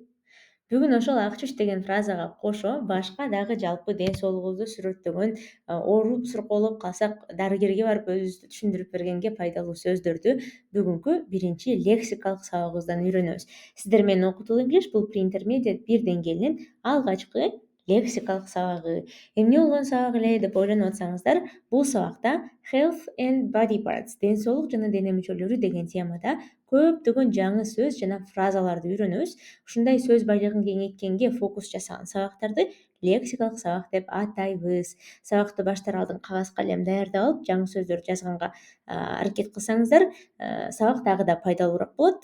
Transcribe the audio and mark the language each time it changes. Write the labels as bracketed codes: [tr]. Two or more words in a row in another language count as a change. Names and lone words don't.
[ky] Бүгүн ошол ак чүч деген фразага кошо башка дагы жалпы ден соолугубузду сүрөттөгөн, ооруп суркоолоп калсак дарыгерге барып өзүбүздү түшүндүрүп бергенге пайдалуу сөздөрдү бүгүнкү биринчи лексикалык сабагыбыздан үйрөнөбүз. Сиздер менен Окутул English бул pre-intermediate 1 деңгээлинин алгачкы лексикалык сабагы. Эмне болгон сабак эле деп ойлонуп атсаңыздар, бул сабакта [en] health and body parts, [ky] ден соолук жана дене мүчөлөрү деген темада көптөгөн жаңы сөз жана фразаларды үйрөнөбүз. Ушундай сөз байлыгын кеңейткенге фокус жасаган сабактарды лексикалык сабак деп атайбыз. Сабакты баштар алдын кагаз калем даярдап алып, жаңы сөздөрдү жазганга аракет кылсаңыздар, сабак дагы да пайдалуураак болот.